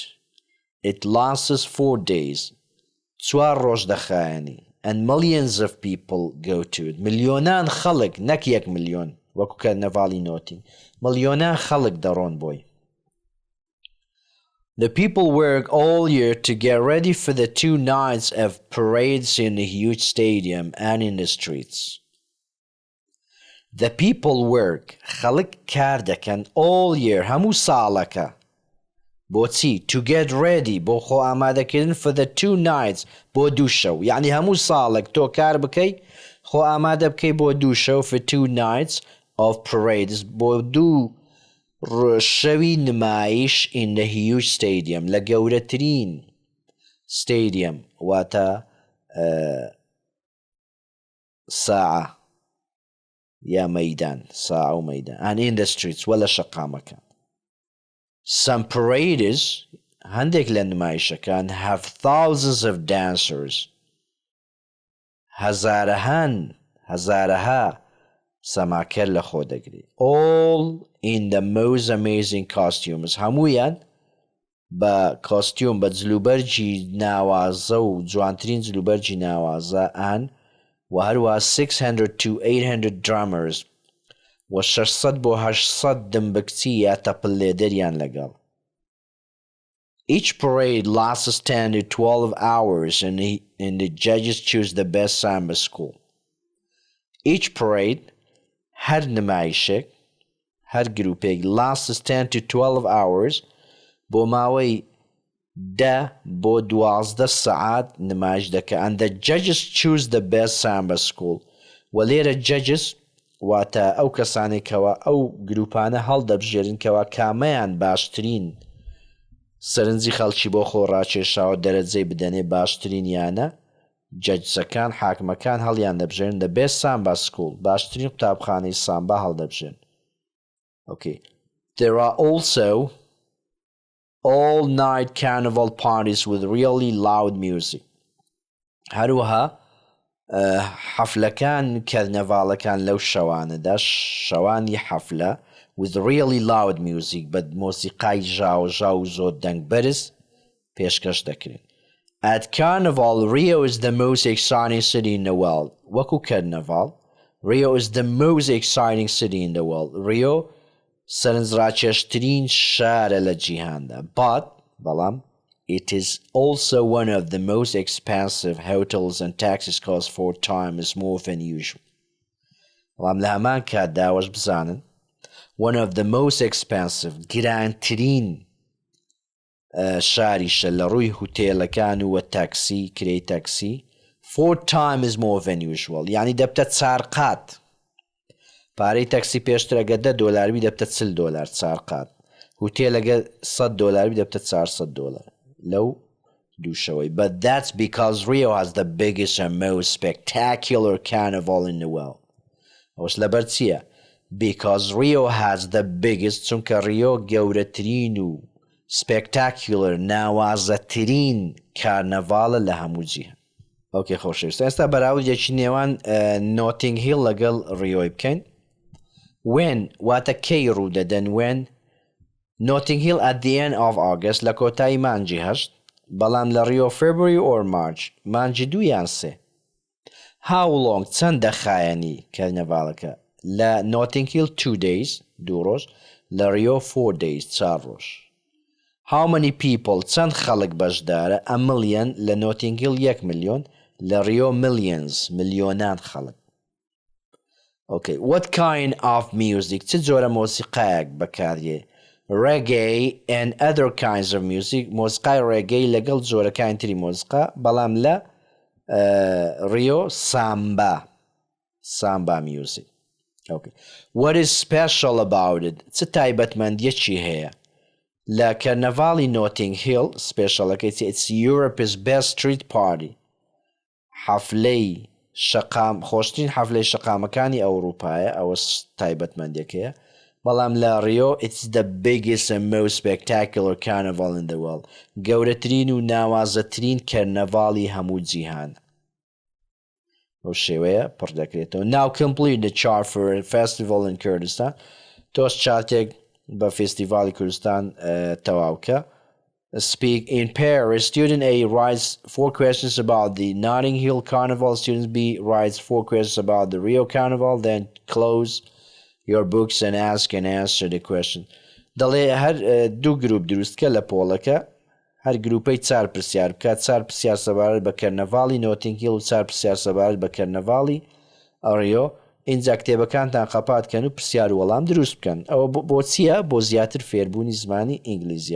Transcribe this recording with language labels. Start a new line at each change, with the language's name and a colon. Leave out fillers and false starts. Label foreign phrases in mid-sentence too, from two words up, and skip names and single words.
English: It lasts 4 days. 4
Central Kurdish: ڕۆژ دەخایەنی.
English: And millions of people go to it.
Central Kurdish: ملیۆنان خەڵک نەک 1 ملیۆن وەکو کارنەڤاڵی نۆتی. ملیۆنان خەڵک دەڕۆن بۆی.
English: The people work all year to get ready for the 2 nights of parades in the huge stadium and in the streets. The people work
Central Kurdish: خەڵک کار دەکەن
English: all year
Central Kurdish: هەموو ساڵەکە. بۆچی؟
English: To get ready
Central Kurdish: بۆ خۆ ئامادەکردن
English: for the 2 nights
Central Kurdish: بۆ 2 شەو. یعنی هەموو ساڵێک تۆ کار بکەی خۆ ئامادە بکەی بۆ 2 شەو
English: for 2 nights of parades
Central Kurdish: بۆ 2 شەوی نمایش
English: in the huge stadium
Central Kurdish: لە گەورەترین stadium واتە ساعە یا مەیدان ساعە و مەیدان
English: and in the streets
Central Kurdish: وە لە شەقامەکان.
English: Some parades
Central Kurdish: هەندێک لە نمایشەکان
English: have thousands of dancers
Central Kurdish: هەزارەها سەماکەر لە خۆ دەگری.
English: All in the most amazing costumes
Central Kurdish: هەموویان بە کۆستیوم بە جلوبەرجی ناوازە و جوانترین جلوبەرجی ناوازە ئان و هەروە
English: 600 to 800 drummers
Central Kurdish: و 600 بۆ 800 دمبکچی یا تەپڵێدەریان لەگەڵ.
English: Each parade lasts 10 to 12 hours and the judges choose the best samba school. Each parade
Central Kurdish: هەر نمایشێک هەر گروپێک
English: lasts 10 to 12 hours
Central Kurdish: بۆ ماوەی 10 بۆ 12 سەعات نمایش دەکە
English: and the judges choose the best samba school
Central Kurdish: و لێرە judges واتە ئەو کەسانێکەوە ئەو گروپانە هەڵدەبژێرن کەوا کامەیان باشترین سەرنجی خەڵکی بۆ خۆ ڕاکێشاوە دەرەجەی بدەنێ باشترین یانە جەجسەکان حاکمەکان هەڵیان دەبژێن
English: the best samba school
Central Kurdish: باشترین قوتابخانەی سامبا هەڵدەبژێن.
English: Okay. There are also all-night carnival parties with really loud music.
Central Kurdish: هەروەها حەفلەکان کارنەڤاڵەکان لەو شەوانەدا شەوانی حەفلە
English: with really loud music
Central Kurdish: بە مۆسیقای ژاو زۆر دەنگبەرز پێشکەش دەکرێن.
English: At Carnival, Rio is the most exciting city in the world. وەکو Carnival, Rio is the most exciting city in the world.
Central Kurdish: Rio سەرنجڕاکێشترین شارە لە جیهاندا.
English: بەڵام it is also one of the most expensive hotels and taxes cost 4 times more than usual.
Central Kurdish: بەڵام لە هەمان کاتداوەش بزانن
English: one of the most expensive
Central Kurdish: گرانترین شاریشە لە ڕووی هوتێلەکان و تاکسی کرێی تاکسی
English: 4 times more than usual
Central Kurdish: یعنی دەبتە 4 قات پارەی تاکسی پێشتر ئەگە $10 دەبتە $40 4 قات هوتێلەگە $100 دەبتە $400 لەو دووشەوەی.
English: But that's because Rio has the biggest and most spectacular carnival in the world.
Central Kurdish: ئەوەش لەبەر چییە؟
English: Because Rio has the biggest
Central Kurdish: چونکە ریۆ گەورەترین و spectacular ناوازەترین کارنەڤاڵە لە هەموو جیهان. ئۆکێ خۆشەویستان، ئێستا بەراوردێکی نێوان نۆتینگ هیل لەگەڵ ریۆی بکەین. When واتە کەی ڕوودەدەن
English: when Notting Hill at the end of August
Central Kurdish: لە کۆتایی مانجی هەشت، بەڵام لە ریۆ
English: February or March
Central Kurdish: مانجی 2 یان 3.
English: How long
Central Kurdish: چەند دەخایەنی کارنەڤاڵەکە؟ لە Notting Hill
English: 2 days
Central Kurdish: 2 ڕۆژ، لە ریۆ
English: 4 days
Central Kurdish: 4 ڕۆژ.
English: How many people
Central Kurdish: چەند خەڵک بەشدارە؟
English: A million
Central Kurdish: لە Notting Hill 1 ملیۆن، لە ریۆ millions ملیۆنان خەڵک.
English: Okay, what kind of music
Central Kurdish: چ جۆرە مۆسیقایەک بەکاردێ؟
English: Reggae and other kinds of music
Central Kurdish: مۆسیقای ڕێگەی لەگەڵ جۆرەکانی تری مۆسیقا، بەڵام لە ریۆ سامبا music. Okay.
English: What is special about it؟
Central Kurdish: چ تایبەتمەندیەکی هەیە؟ لە کەرنەڤاڵی نۆتینگ هیل سپێشەڵەکەی
English: It's Europe's best street party.
Central Kurdish: حەفلەی خۆشترین حەفلەی شەقامەکانی ئەوروپایە، ئەوە تایبەتمەندیەکەیە. بەڵام لە ریۆ
English: It's the biggest and most spectacular carnival in the world.
Central Kurdish: گەورەترین و ناوازەترین کەرنەڤاڵی هەموو جیهان. ئەو شێوەیە پڕ دەکرێتەوە.
English: Now complete the chart for a festival in Kurdistan.
Central Kurdish: تۆش چارتێک بە فێستیڤاڵی کوردستان تەواوکە.
English: Speak in Paris. Student A writes 4 questions about the Notting Hill Carnival. Student B writes 4 questions about the Rio Carnival. Then close your books and ask and answer the question.
Central Kurdish: دەڵێ هەر دوو گروپ دروستکە لە پۆڵەکە، هەر گروپەی 4 پرسیار بکات، 4 پرسیار سەبارەت بە کەرنەڤاڵی نۆتینگ هیل و 4 پرسیار سەبارەت بە کەرنەڤاڵی ڕیۆ. اینجا کتێبەکانتان قەپاتکەن و پرسیار و وەڵام دروست بکەن. ئەوە بۆ چییە؟ بۆ زیاتر فێربوونی زمانی ئینگلیزیە.